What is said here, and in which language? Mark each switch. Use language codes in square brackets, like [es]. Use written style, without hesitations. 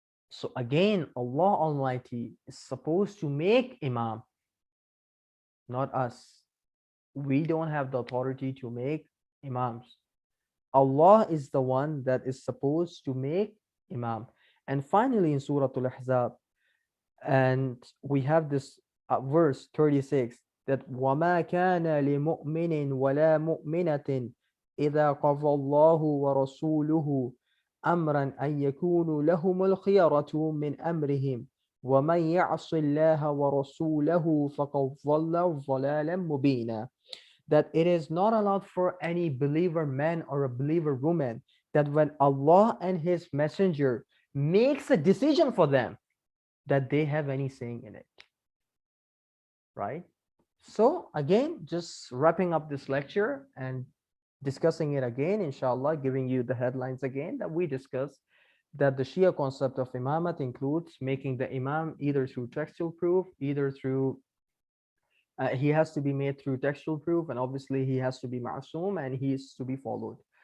[en] So again, Allah Almighty is supposed to make imam, not us. We don't have the authority to make imams. Allah is the one that is supposed to make imam. And finally in Surah Al-Ahzab, and we have this verse 36, that [ar] وَمَا كَانَ لِمُؤْمِنٍ وَلَا مُؤْمِنَةٍ إِذَا قَضَى اللَّهُ وَرَسُولُهُ أَمْرًا أَن يَكُونُوا لَهُمُ الْخِيَرَةُ مِنْ أَمْرِهِمْ وَمَنْ يَعْصِ اللَّهَ وَرَسُولَهُ فَقَدْ ضَلَّ ضَلَالًا مُبِينًا. [en] That it is not allowed for any believer man or a believer woman that when Allah and His Messenger makes a decision for them, that they have any saying in it, right? So again, just wrapping up this lecture and discussing it again, inshallah, giving you the headlines again that we discussed, that the Shia concept of Imamat includes making the Imam either through textual proof, either through he has to be made through textual proof, and obviously he has to be ma'soom and he is to be followed.